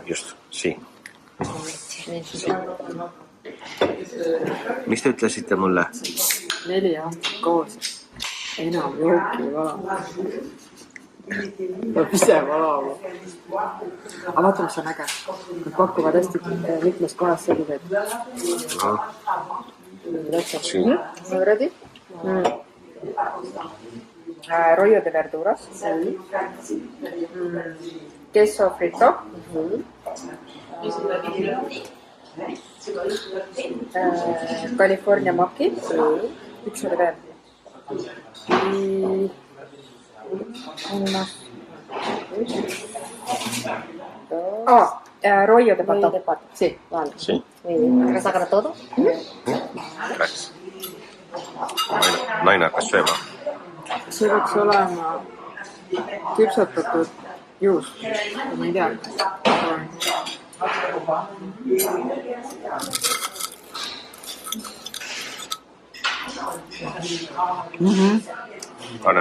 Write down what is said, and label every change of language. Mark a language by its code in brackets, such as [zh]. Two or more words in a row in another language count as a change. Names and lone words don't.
[et] Just, siin. Mis te ütlesite mulle? 4 aastat koos. Enam jooki ei vala. Peab ise valama. Aga vaata, mis on äge. Nad pakuvad hästi mitmes kohas selliseid. Ready? [es] Rollo de verduras. Queso frito. California maki. [et] Üks oli veel. [es] Rollo de pato. Sí, vale. Sí. ¿Vas a sacar todo? [et] Läks. Naine hakkas sööma. See võiks olema küpsetatud juust. Ma ei tea. Anne.